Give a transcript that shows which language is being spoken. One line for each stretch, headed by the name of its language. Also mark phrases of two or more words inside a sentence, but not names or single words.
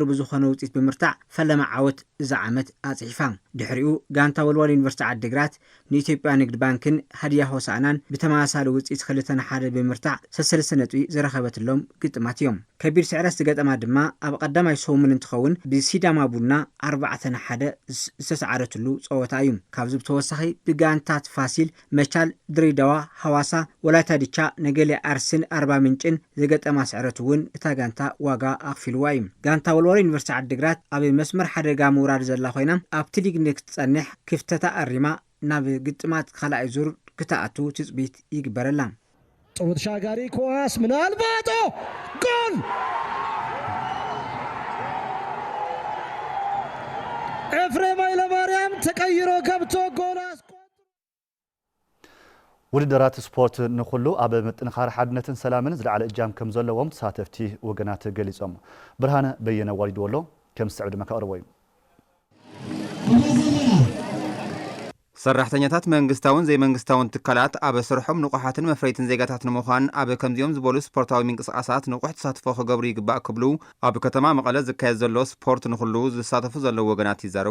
Tigrinya: ብዝኾነ ውጽኢት ብምርታዕ ፈለማ ዓወት እዛ ዓመት ኣጽሒፋ ድሕሪኡ ጋንታ ወልዋሎ ዩኒቨርሲቲ ዓዲግራት ንኢትዮጵያ ንግድ ባንክን ሀዲያ ሆሳዕናን ብተመሳሳሊ ውጽኢት 2-1 ብምርታዕ 3 ነጥቢ ዝረኸበትሎም ግጥማት እዮም ከቢር ስዕረት ዝገጠማ ድማ ኣብ ቀዳማይ ሶሙን እንትኸውን ብሲዳማ ቡና 4-1 ዝተሰዓረትሉ ጸወታ እዩ ካብዚ ብተወሳኺ ብጋንታት ፋሲል መቻል ድሬዳዋ ሐዋሳ ወላይታ ዲቻ ነገሌ አርስን 40 ምንጭን ዝገጠማ ስዕረት እውን እታ ጋንታ ዋጋ ኣኽፊልዋ እዩ ጋንታ ወልዋሎ ዩኒቨርሲቲ ዓዲግራት ኣብ መስመር ሓደጋ ምውራድ ዘላ ኮይና ኣብቲ ሊግ ንክትጸንሕ ክፍተታ ኣሪማ ናብ ግጥማት ካልኣይ ዙር ክተኣቱ ትጽቢት ይግበረላ
Amharic: ጥሩ ተሻጋሪ ኳስ ምናልባት ጎል ኤፍሬም ኃይለማርያም ተቀይሮ ገብቶ ጎል
Tigrinya: ውድድራት ስፖርት ንኹሉ ኣብ ምጥንኻር ሓድነትን ሰላምን ዝለዓለ እጃም ከም ዘለዎም ተሳተፍቲ ወገናት ገሊጾም ብርሃነ በየነ ዋሊድ ወሎ ከም ዝስዕብ ድማ ከቕርቦ እዩ ሰራሕተኛታት መንግስታውን ዘይመንግስታውን ትካላት ኣብ ስርሖም ንቑሓትን መፍረይትን ዜጋታት ንምዃን ኣብ ከምዚኦም ዝበሉ ስፖርታዊ ምንቅስቓሳት ንቑሕ ተሳትፎ ክገብሩ ይግባእ ክብሉ ኣብ ከተማ መቐለ ዝካየድ ዘሎ ስፖርት ንኹሉ ዝሳተፉ ዘለዉ ወገናት ይዛረቡ